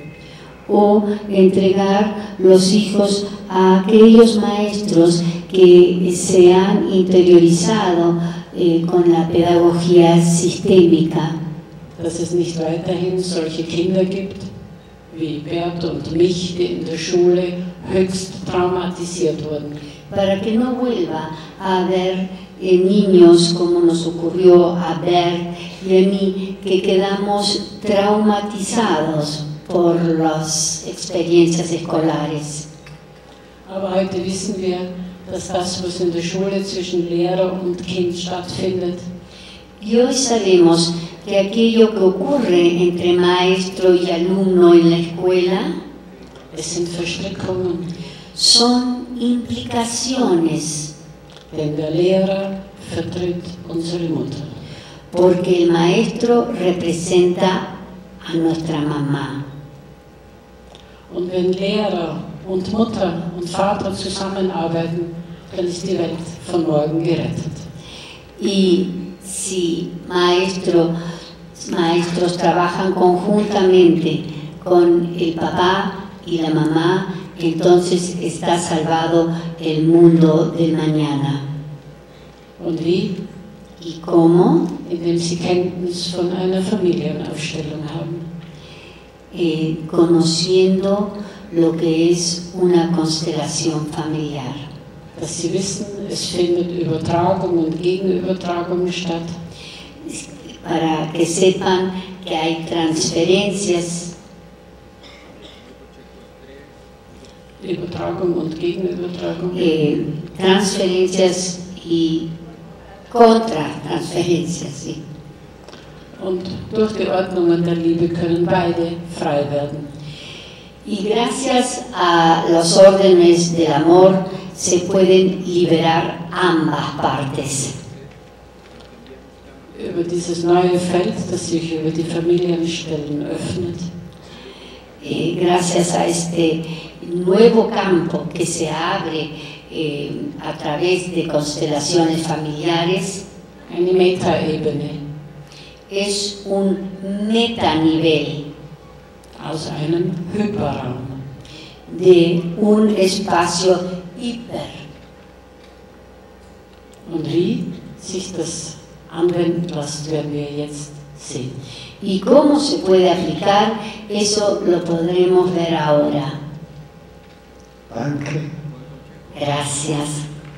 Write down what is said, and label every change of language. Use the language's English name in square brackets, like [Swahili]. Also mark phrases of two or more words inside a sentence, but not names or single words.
[Spanish] o entregar los hijos a aquellos maestros que se han interiorizado con la pedagogía sistémica, [German] Dass es nicht weiterhin solche Kinder gibt, wie Bert und mich, die in der Schule höchst traumatisiert wurden. [Spanish] para que no vuelva a haber niños como nos ocurrió a Bert y a mí, que quedamos traumatizados por las experiencias escolares. [German] Aber heute wissen wir, dass das, was in der Schule zwischen Lehrer und Kind stattfindet, [Spanish] Y hoy sabemos que aquello que ocurre entre maestro y alumno en la escuela [German] es sind Verstrickungen, [Spanish] son implicaciones, [German] denn der Lehrer vertritt unsere Mutter. [Spanish] porque el maestro representa a nuestra mamá. [German] Und wenn Lehrer und Mutter und Vater zusammenarbeiten, dann ist die Welt von morgen gerettet. [Spanish] Y si maestros trabajan conjuntamente con el papá y la mamá, entonces está salvado el mundo del mañana. [German] Und wie? [Spanish] ¿Y cómo? [German] Indem sie Kenntnis von einer Familienaufstellung haben. [Spanish] Conociendo lo que es una constelación familiar. [German] Dass sie wissen, es findet Übertragung und Gegenübertragung statt. [Spanish] Para que sepan que hay transferencias, [German] Übertragung und Gegenübertragung. [Spanish] transferencias y contratransferencias, sí. [German] Und durch die Ordnungen der Liebe können beide frei werden. [Spanish] Y gracias a los órdenes del amor se pueden liberar ambas partes. [German] Über dieses neue Feld, das sich über die Familienstellen öffnet, [Spanish] Gracias a este nuevo campo que se abre a través de constelaciones familiares, [German] eine Metaebene [Spanish] es un metanivel [German] aus einem Hyperraum. [Spanish] de un espacio hiper. [German] Und wie sich das anwenden lässt, werden wir jetzt sehen. [Spanish] Y cómo se puede aplicar, eso lo podremos ver ahora. [German] Danke. [Spanish] Gracias.